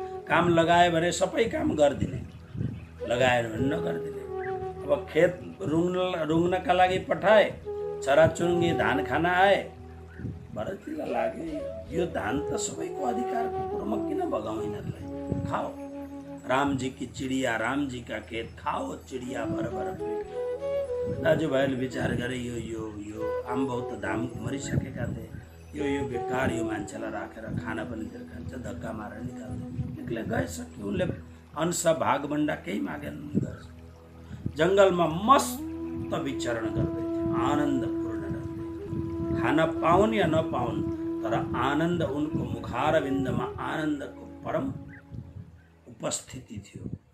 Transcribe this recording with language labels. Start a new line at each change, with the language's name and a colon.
Nepali: काम लगायो भने सबै काम गरिदिने, लगाएन भने नगरिदिने। अब खेत रुङ्नका लागि पठाए, चराचुरुङ्गी धान खान आए, भरतजीलाई लाग्यो यो धान त सबैको अधिकारको कुरो, म किन भगाउँ यिनीहरूलाई?
Hindi: खाओ, राम जी की चिड़िया, राम जी का खेत, खाओ चिड़िया भर भर पेट।
Nepali: दाजुभाइले विचार गरे यो यो यो आम्बो त धाम मरिसकेका थिए, यो बेकार, यो मान्छेलाई राखेर खाना पनि दिएर खान्छ, धक्का मारेर निकाल्दै गइसक्यो। उनले अंश भागभन्डा केही मागेन। जङ्गलमा मस्त विचरण गर्दै थिए, आनन्दपूर्ण रहँदै, खाना पाउन या नपाउन, तर आनन्द उनको मुखारविन्दमा आनन्दको परम उपस्थिति थियो।